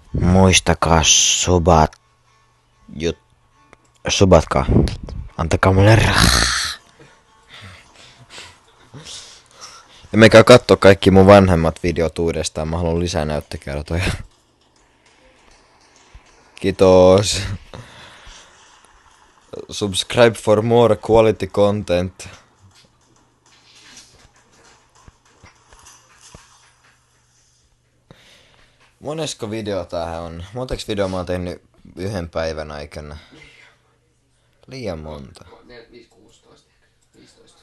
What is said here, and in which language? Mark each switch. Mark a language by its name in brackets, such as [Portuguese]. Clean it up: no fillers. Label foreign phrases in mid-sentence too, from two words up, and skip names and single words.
[Finnish] Muistakaa subatkaa. Antakaa mulle rahaa. Ja menkää kattoo kaikki mun vanhemmat videot uudestaan. Mä haluan lisää näyttökertoja. Kiitos. [English] Subscribe for more quality content. [Finnish] Monesko video tää on? Montaks video mä oon tehnyt yhden päivän aikana? Liian monta. 16 ehkä. 15.